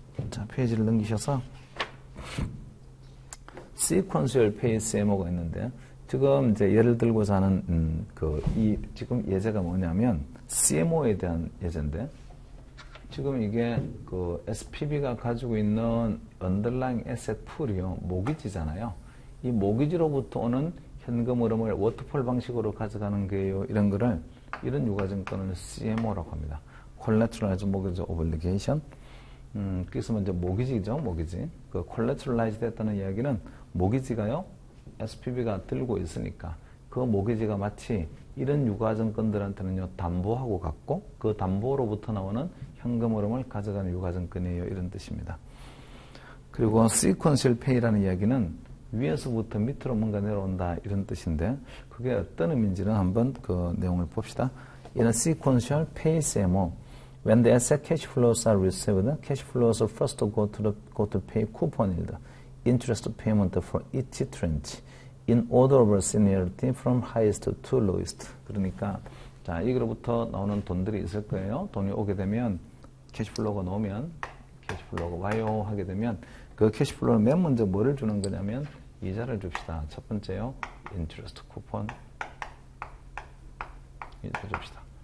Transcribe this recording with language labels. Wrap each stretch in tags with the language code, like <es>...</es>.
<ko>자, 페이지를 넘기셔서 시퀀셜 페이스MO가 있는데 지금 이제 예를 들고자 하는 지금 예제가 뭐냐면 CMO에 대한 예제인데 지금 이게 그 SPB가 가지고 있는 underlying asset pool이요. 모기지잖아요. 이 모기지로부터 오는 현금 흐름을 워터폴 방식으로 가져가는 거예요. 이런 거를 이런 유가증권을 CMO라고 합니다.</ko> <en>Collateralized Mortgage Obligation.</en> <ko>그래서 먼저 모기지죠. 모기지. 그 collateralized 됐다는 이야기는 모기지가요. SPB가 들고 있으니까 그 모기지가 마치 이런 유가증권들한테는요 담보하고 같고 그 담보로부터 나오는 현금 흐름을 가져가는 유가증권이에요. 이런 뜻입니다. 그리고 sequential pay라는 이야기는 위에서부터 밑으로 뭔가 내려온다 이런 뜻인데 그게 어떤 의미인지는 한번 그 내용을 봅시다.</ko> <en>In a sequential pay CMO, when the asset cash flows are received, cash flows first go to pay coupon yield, interest payment for each tranche, in order of seniority from highest to lowest.</en> <ko>그러니까 자 여기로부터 나오는 돈들이 있을 거예요. 돈이 오게 되면 캐시플로우가 나오면 캐시플로우가 와요 하게 되면 그 캐시플로우는 맨 먼저 뭐를 주는 거냐면 이자를 줍시다. 첫 번째요. 인트레스트 쿠폰 이자 줍시다.</ko>